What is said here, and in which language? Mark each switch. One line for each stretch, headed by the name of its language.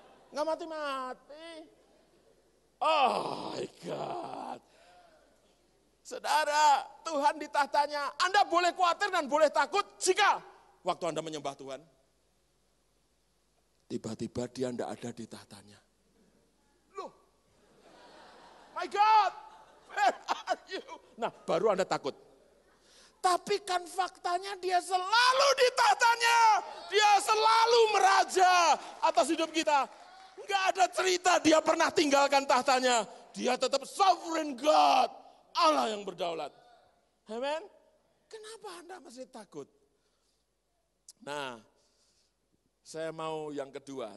Indonesian: Enggak mati-mati.
English: Oh my God.
Indonesian: Saudara, Tuhan di tahtanya, Anda boleh khawatir dan boleh takut jika waktu Anda menyembah Tuhan. Tiba-tiba dia tidak ada di tahtanya. Loh,
English: my God, where are you?
Indonesian: Nah, baru Anda takut. Tapi kan faktanya dia selalu di tahtanya. Dia selalu meraja atas hidup kita. Enggak ada cerita dia pernah tinggalkan tahtanya. Dia tetap sovereign God. Allah yang berdaulat. Amen. Kenapa Anda masih takut? Nah, saya mau yang kedua.